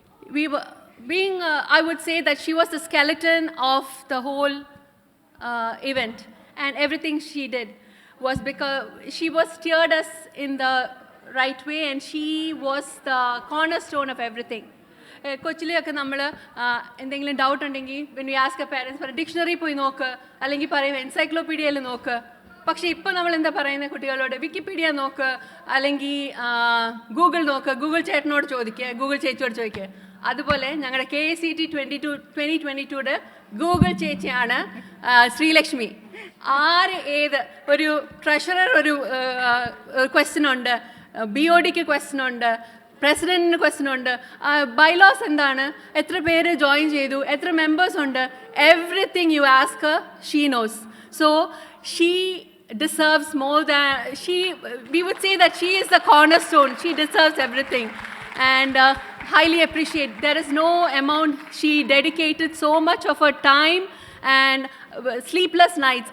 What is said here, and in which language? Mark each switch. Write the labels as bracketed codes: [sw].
[en] We were I would say that she was the skeleton of the whole event, and everything she did was because she was steered us in the right way, and she was the cornerstone of everything. [ml] കൊച്ചിലെയൊക്കെ നമ്മൾ എന്തെങ്കിലും doubt ഉണ്ടെങ്കിൽ [en] when we ask a parents [ml] പറയും dictionary പോയി നോക്ക്, അല്ലെങ്കിൽ പറയും എൻസൈക്ലോപീഡിയയിൽ നോക്ക്. പക്ഷേ ഇപ്പോൾ നമ്മൾ എന്താ പറയുന്നത് കുട്ടികളോട്? വിക്കിപീഡിയ നോക്ക്, അല്ലെങ്കിൽ ഗൂഗിൾ നോക്ക്, ഗൂഗിൾ ചേട്ടനോട് ചോദിക്കുക, ഗൂഗിൾ ചേച്ചിയോട് ചോദിക്കുക. അതുപോലെ ഞങ്ങളുടെ KACT 2022 ഗൂഗിൾ ചേച്ചിയാണ് ശ്രീലക്ഷ്മി. ഏത് ഒരു ട്രഷറർ ഒരു ക്വസ്റ്റ്യൻ ഉണ്ട്, BODക്ക് ക്വസ്റ്റ്യൻ ഉണ്ട്, പ്രസിഡന്റിന് ക്വസ്റ്റ്യൻ ഉണ്ട്, ബൈലോസ് എന്താണ്, എത്ര പേര് ജോയിൻ ചെയ്തു, എത്ര മെമ്പേഴ്സ് ഉണ്ട്, [en] Everything you ask her, she knows. So she deserves more than we would say that she is the cornerstone. She deserves everything, and highly appreciate. There is no amount. She dedicated so much of her time and sleepless nights.